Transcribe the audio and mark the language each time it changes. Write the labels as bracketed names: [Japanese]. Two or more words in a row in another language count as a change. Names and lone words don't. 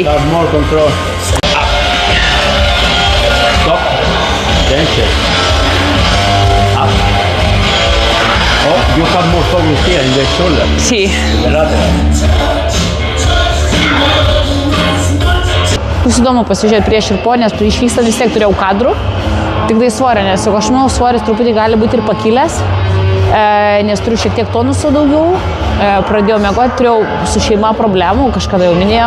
[English] Have more control. Stop. Then check. Up. Oh, you have more focus here in the shoulder. Sì. The lateral. [Lithuanian] bus įdomu pasižiūrėti prieš ir po, nes išvykstant vis tiek turėjau kadrų. Tik tai svorio, nes aš manau, svoris truputį gali būti ir pakilęs, nes turiu šiek tiek tonusų daugiau. Pradėjau miegoti, turėjau su šeima problemų, kažkada jau minėjau.